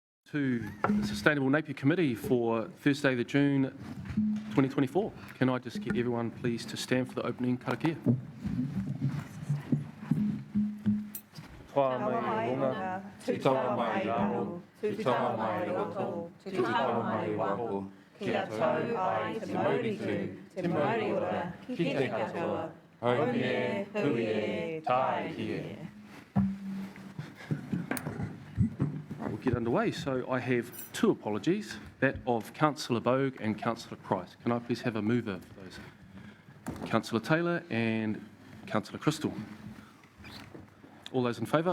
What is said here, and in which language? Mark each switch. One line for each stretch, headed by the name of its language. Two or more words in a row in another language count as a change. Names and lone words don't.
English: to the Sustainable Napier Committee for Thursday, the June 2024. Can I just get everyone please to stand for the opening karakia?
Māori: Tawa mai runga, tutawa mai raro, tutawa mai roto, tutawa mai waho, kia tau ai te mauritu, te mauri ora, ki te katoa, haumie, huie, tai hie.
English: We'll get underway. So I have two apologies, that of Councillor Bogue and Councillor Price. Can I please have a mover for those? Councillor Taylor and Councillor Crystal. All those in favour?